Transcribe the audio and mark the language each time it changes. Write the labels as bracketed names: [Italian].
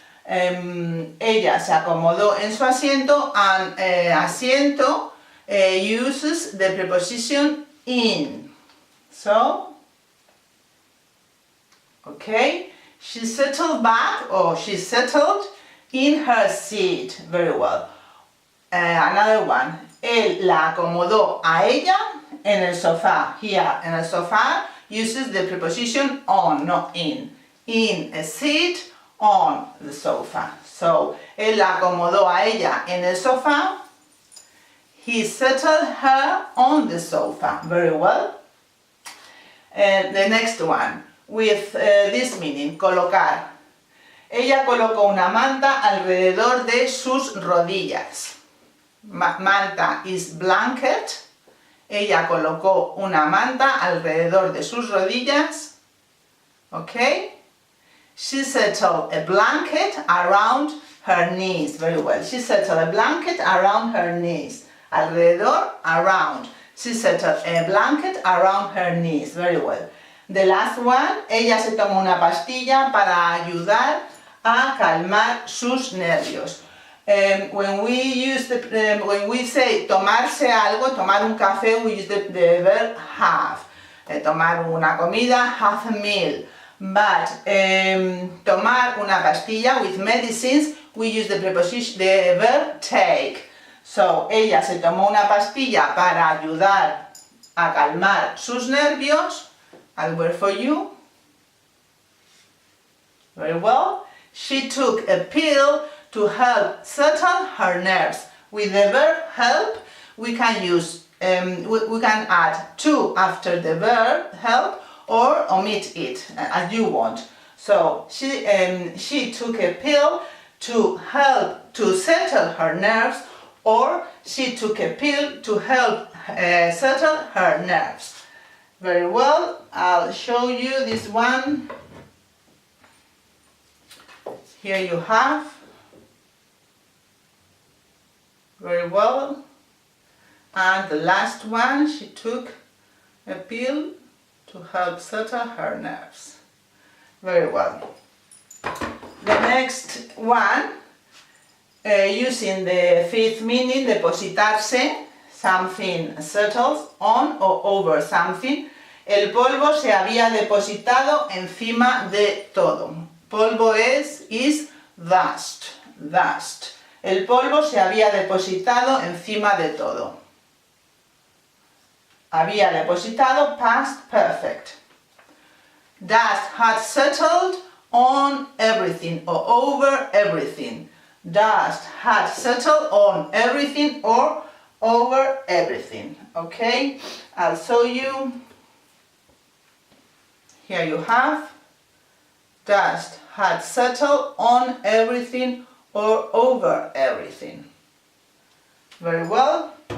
[Spanish] Ella se acomodó en su asiento, [English] and asiento uses the preposition in. So, okay, she settled back, or she settled in her seat. Very well. Another one. [Spanish] Él la acomodó a ella en el sofá. [English] Here, [Spanish] en el sofá [English] uses the preposition on, not in. In a seat, on the sofa. [Spanish] So, él la acomodó a ella en el sofá. [English] He settled her on the sofa. Very well. The next one, with this meaning, colocar. [Spanish] Ella colocó una manta alrededor de sus rodillas. Manta [English] is blanket. [Spanish] Ella colocó una manta alrededor de sus rodillas. [English] Okay. She settled a blanket around her knees. Very well. She settled a blanket around her knees. Alrededor, around. She settled a blanket around her knees. Very well. The last one, [Spanish] ella se tomó una pastilla para ayudar a calmar sus nervios. [English] When we say [Spanish] tomarse algo, tomar un café, [English] we use the verb have. [Spanish] Tomar una comida, [English] have a meal. But [Spanish] tomar una pastilla [English] with medicines, we use the preposition, the verb take. [Spanish] So, ella se tomó una pastilla para ayudar a calmar sus nervios. [English] I'll wait for you. Very well. She took a pill to help settle her nerves. With the verb help, we can use, we can add to after the verb help or omit it as you want. So she took a pill to help to settle her nerves, or she took a pill to help settle her nerves. Very well, I'll show you this one. Here you have. Very well. And the last one, she took a pill to help settle her nerves. Very well. The next one, using the fifth meaning, depositarse, something settles on or over something. [Spanish] El polvo se había depositado encima de todo. [English] Polvo is dust, dust. [Spanish] El polvo se había depositado encima de todo. Había depositado, past perfect. [English] Dust had settled on everything or over everything. Dust had settled on everything or over everything. Okay, I'll show you. Here you have. Dust had settled on everything or over everything. Very well.